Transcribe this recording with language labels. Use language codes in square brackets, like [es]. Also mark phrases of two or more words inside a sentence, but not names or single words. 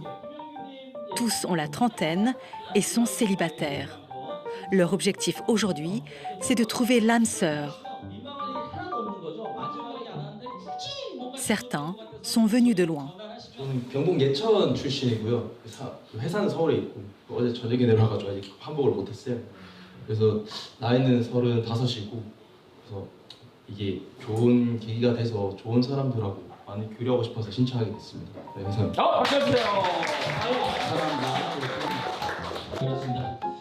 [fr] Tous ont la trentaine et sont célibataires. Leur objectif aujourd'hui, c'est de trouver l'âme sœur. Certains sont venus de loin. [ko] 저는 경북 예천 출신이고요. 회사는 서울에 있고 어제 저녁에 내려와가지고 아직 환복을 못했어요. 그래서 나이는 35이고 그래서 이게 좋은 계기가 돼서 좋은 사람들하고 많이 교류하고 싶어서 신청하게 됐습니다. 네, 감사합니다. 박수 주세요. 감사합니다.